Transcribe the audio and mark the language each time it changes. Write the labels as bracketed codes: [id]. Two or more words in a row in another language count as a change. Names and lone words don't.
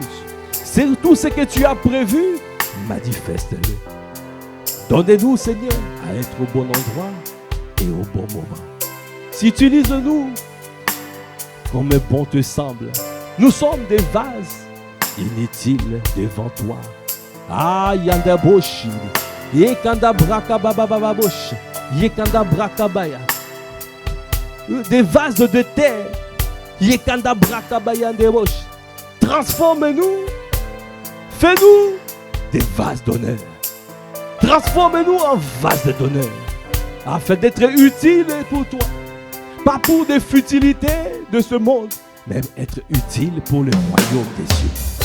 [fr] C'est tout ce que tu as prévu, manifeste-le. Donnez-nous, Seigneur, à être au bon endroit et au bon moment. Si utilise-nous comme bon te semble. Nous sommes des vases inutiles devant toi. Ah, yanda boshi, yekanda braka baba boshi, yekanda braka baya. Des vases de terre, yekanda braka baya de boshi. Transforme-nous, fais-nous des vases d'honneur. Transforme-nous en vases d'honneur, afin d'être utiles pour toi. Pas pour des futilités de ce monde, mais être utile pour le royaume des cieux.